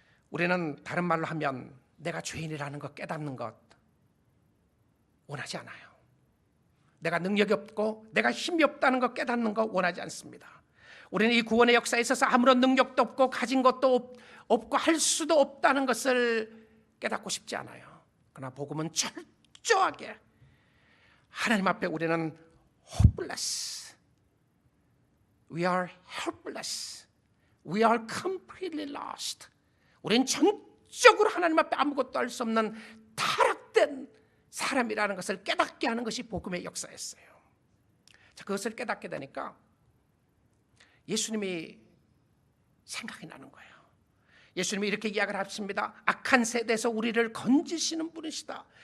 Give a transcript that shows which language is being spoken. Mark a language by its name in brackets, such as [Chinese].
[Korean] 우리는 다른 말로 하면 내가 죄인이라는 것 깨닫는 것 원하지 않아요. 내가 능력이 없고 내가 힘이 없다는 것 깨닫는 것 원하지 않습니다. 우리는 이 구원의 역사에 있어서 아무런 능력도 없고 가진 것도 없고 할 수도 없다는 것을 깨닫고 싶지 않아요. 그러나 복음은 철저하게 하나님 앞에 우리는 [English] hopeless, we are helpless, we are completely lost. [Korean] 우리는 전적으로 하나님 앞에 아무것도 할 수 없는 타락된 사람이라는 것을 깨닫게 하는 것이 복음의 역사였어요. 자, 그것을 깨닫게 되니까 예수님이 생각이 나는 거예요. 예수님이 이렇게 이야기를 하십니다. 악한 세대에서 우리를 건지시는 분이시다.